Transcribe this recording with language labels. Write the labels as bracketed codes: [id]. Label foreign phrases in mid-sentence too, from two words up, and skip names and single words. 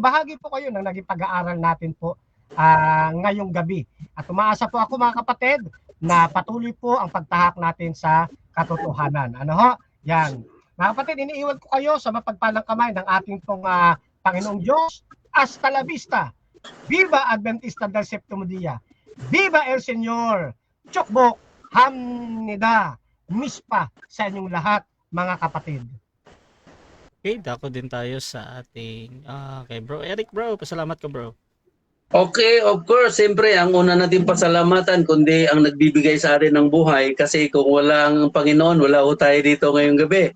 [tl] Bahagi po kayo ng naging pag-aaral natin po ngayong gabi. At umaasa po ako mga kapatid na patuloy po ang pagtahak natin sa katotohanan. Ano ho? Yan. Mga kapatid, iniiwan ko kayo sa mapagpalang kamay ng ating pong Panginoong Diyos. [es] Hasta la vista. Viva Adventista del Séptimo Día. Viva el Señor. [ko] 축복 합니다, [tl] mispa sa inyong lahat, mga kapatid. Okay, dako din tayo sa ating kay Bro Eric. Bro, pasalamat ka, bro. Okay, [en] of course, [tl] siyempre ang una natin pasalamatan kundi ang nagbibigay sa atin ng buhay kasi kung walang Panginoon, wala ho tayo dito ngayong gabi.